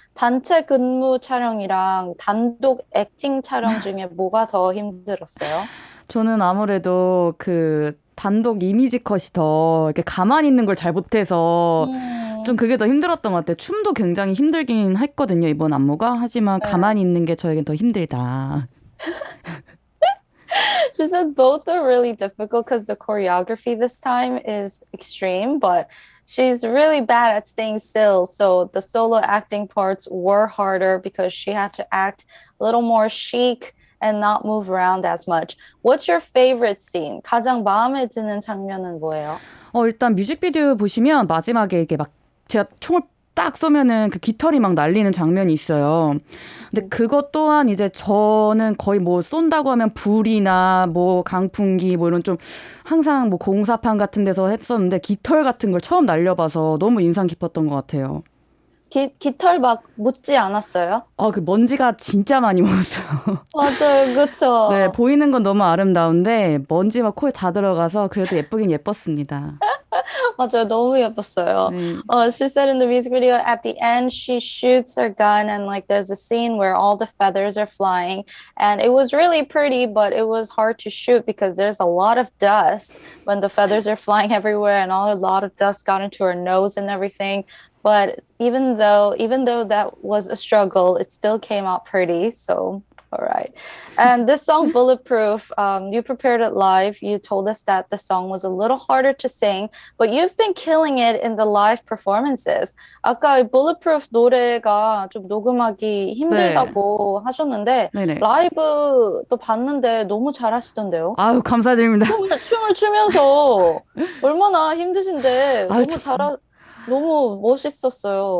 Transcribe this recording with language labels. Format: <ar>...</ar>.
<ko>단체 근무 촬영이랑 단독 액팅 촬영 중에 뭐가 더 힘들었어요? 저는 아무래도 그 단독 이미지 컷이 더 이렇게 가만히 있는 걸 잘 못해서 좀 그게 더 힘들었던 것 같아요. 춤도 굉장히 힘들긴 했거든요, 이번 안무가. 하지만 가만히 있는 게 저에겐 더 힘들다.</ko> <en>She said both are really difficult because the choreography this time is extreme, but she's really bad at staying still. So the solo acting parts were harder because she had to act a little more chic and not move around as much. What's your favorite scene?</en> <ko>가장 마음에 드는 장면은 뭐예요? 일단 뮤직비디오 보시면 마지막에 이게 막 제가 총을 딱 쏘면은 그 깃털이 막 날리는 장면이 있어요. 근데 그것 또한 이제 저는 거의 뭐 쏜다고 하면 불이나 뭐 강풍기 뭐 이런 좀 항상 뭐 공사판 같은 데서 했었는데 깃털 같은 걸 처음 날려봐서 너무 인상 깊었던 것 같아요. 깃털 막 묻지 않았어요? 그 먼지가 진짜 많이 묻었어요. 맞아요, 네, 그쵸? 보이는 건 너무 아름다운데 먼지 막 코에 다 들어가서 그래도 예쁘긴 예뻤습니다. 맞아요. 너무 예뻤어요. 네.</ko> <en>She said in the music video at the end she shoots her gun and like there's a scene where all the feathers are flying and it was really pretty but it was hard to shoot because there's a lot of dust when the feathers are flying everywhere and a lot of dust got into her nose and everything. But even though that was a struggle, it still came out pretty. So all right. And this song, Bulletproof, you prepared it live. You told us that the song was a little harder to sing, but you've been killing it in the live performances.</en> <ko>아까 이 Bulletproof 노래가 좀 녹음하기 네. 힘들다고 하셨는데, 네네. 라이브도 봤는데 너무 잘하시던데요? 아유, 감사드립니다. 춤을 추면서 얼마나 힘드신데 아유, 너무 멋있었어요.</ko>